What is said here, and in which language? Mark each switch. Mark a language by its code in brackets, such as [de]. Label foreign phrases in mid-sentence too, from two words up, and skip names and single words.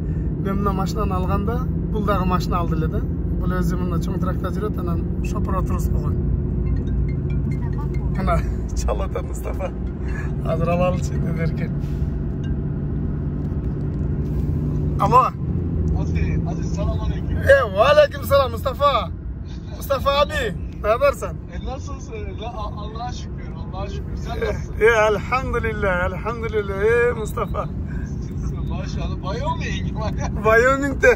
[ky] Токтосом, мен мына машинаны алганда бул дагы машина алды эле да. Бул өзү мына чоң тракта жүрөт, анан шопур отургузуп койгон. Мына чалып атат Мустафа. Азыр алалычы деркен. Алло. [tr] Aziz selam aleyküm. Aleyküm selam Mustafa. Mustafa abi, ne habersin? Nasılsın? Allah'a şükür, Allah'a şükür. Sen nasılsın? Elhamdülillah. Mustafa. Maşallah. Wyoming. Wyoming'de.